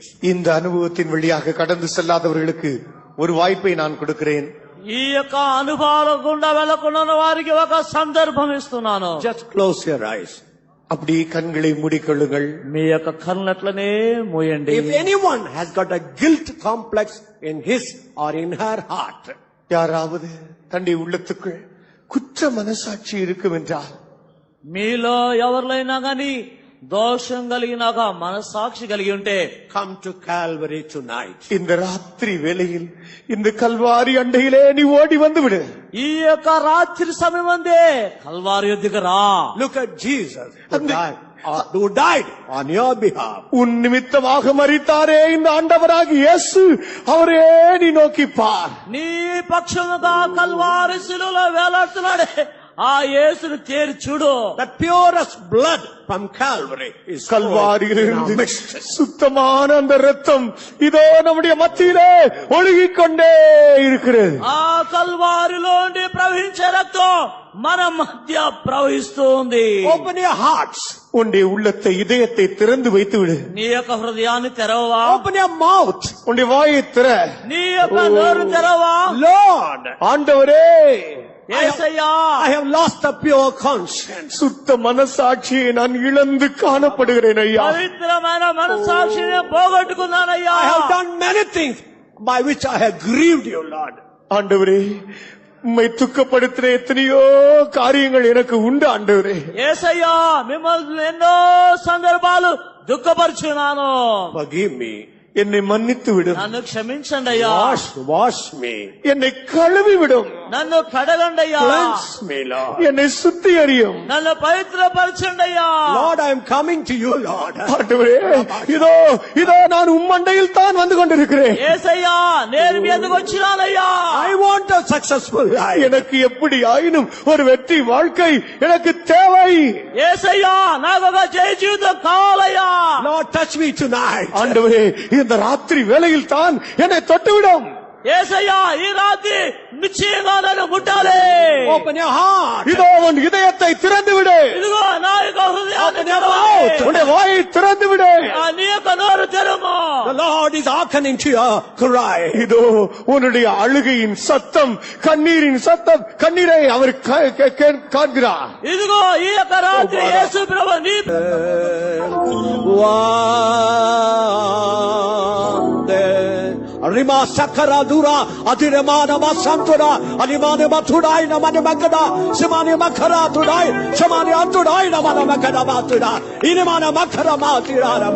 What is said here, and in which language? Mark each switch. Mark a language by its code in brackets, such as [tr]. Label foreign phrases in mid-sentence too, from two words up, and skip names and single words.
[ta] இந்த அனுபவத்தின் வழியாக கடந்து செல்லாதவர்களுக்கு ஒரு வாய்ப்பை நான் கொடுக்கிறேன். [te] ఈ యొక్క అనుభవాల గుండా వెళ్లకుండా వారికి ఒక సందర్భం ఇస్తున్నాను. [en] Just close your eyes. [ta] அப்படி கண்களை மூடிக்கொள்ளுங்கள். [te] మీ యొక్క కళ్ళట్లనే మూయండి. [en] If anyone has got a guilt complex in his or in her heart, [ta] யாராவது தன்னுடைய உள்ளத்துக்குள் குற்ற மனசாட்சி இருக்கும் என்றால், [te] మీలో ఎవరినైనా గాని దోషం కలిగినాక మనసాక్షి కలిగి ఉంటే [en] come to Calvary tonight. [ta] இந்த ராத்திரி வேளையில் இந்த கல்வாரி அண்டையிலே நீ ஓடி வந்து விடு. [te] ఈ యొక్క రాత్రి సమయం అందే కల్వారి యొద్దకు రా. [en] Look at Jesus who died on your behalf. [ta] உன் நிமித்தமாக மரித்தாரே இந்த ஆண்டவராகிய இயேசு, அவரே நீ நோக்கி பார். [te] నీ పక్షముగా కల్వారి శిలువలో వేలాడుతున్నాడే ఆ యేసును తేరి చూడు. [en] The purest blood from Calvary is [ta] கல்வாரியிலிருந்து [en] in our midst. [ta] சுத்தமான அந்த ரத்தம் இதோ நம்முடைய மத்தியிலே ஒழுகிக் கொண்டே இருக்கிறது. [te] ఆ కల్వారిలోండి ప్రవహించే రక్తం మన మధ్య ప్రవహిస్తూ ఉంది. [en] Open your hearts. [ta] உன்னுடைய உள்ளத்தை, இதயத்தை திறந்து வைத்து விடு. [te] నీ యొక్క హృదయాన్ని తెరవవా? [en] Open your mouth. [ta] உன்னுடைய வாயை திற. [te] నీ యొక్క నోరు తెరవా? [en] Lord, [ta] ஆண்டவரே, [te] యేసయ్యా, [en] I have lost the pure conscience. [ta] சுத்த மனசாட்சியை நான் இழந்து காணப்படுகிறேன் ஐயா. [te] పవిత్రమైన మనసాక్షిని పోగొట్టుకున్నానయ్యా. [en] I have done many things by which I have grieved you, Lord. [ta] ஆண்டவரே, உம்மை துக்கப்படுத்தின எத்தனையோ காரியங்கள் எனக்கு உண்டு ஆண்டவரே. [te] యేసయ్యా, మిమ్మల్ని ఎన్నో సందర్భాలు దుఃఖపరుచున్నాను. [en] Forgive me. [ta] என்னை மன்னித்து விடும். [te] నన్ను క్షమించండి అయ్యా. [en] Wash me. [ta] என்னை கழுவி விடும். [te] నన్ను కడగండి అయ్యా. [en] Cleanse me, Lord. [ta] என்னை சுத்திகரியும். [te] నన్ను పవిత్రపరచండి అయ్యా. [en] Lord, I am coming to you, Lord. [ta] ஆண்டவரே, இதோ இதோ நான் உம்மண்டையில் தான் வந்து கொண்டிருக்கிறேன். [te] యేసయ్యా, నేను మీ ఎందుకు వచ్చినానయ్యా. [en] I want a successful life. [ta] எனக்கு எப்படி ஆயினும் ஒரு வெற்றி வாழ்க்கை எனக்கு தேவை. [te] యేసయ్యా, నాకు ఒక జయ జీవితం కావాలయ్యా. [en] Lord, touch me tonight. [ta] ஆண்டவரே, இந்த ராத்திரி வேளையில் தான் என்னை தொட்டுவிடும். [te] యేసయ్యా, ఈ రాత్రి నిశ్చయంగా నన్ను ముట్టాలి. [en] Open your heart. [ta] இதோ உன் இதயத்தை திறந்து விடு. [te] ఇదిగో నా యొక్క హృదయాన్ని [en] Open your [te] తెరవాలి. [en] mouth. [ta] உன்னுடைய வாயை திறந்து விடு. [te] నీ యొక్క నోరు తెరుము. [en] The Lord is hearkening to your cry. [ta] இதோ உன்னுடைய அழுகையின் சத்தம், கண்ணீரின் சத்தம், கண்ணீரை அவர் காண்கிறார். [te] ఇదిగో ఈ యొక్క రాత్రి యేసు ప్రభు నీ Rima sakara dura adiremana masantura animane matudai namane makada simane makara tudai samane antudai namane makada matuda inimane makara matira rama.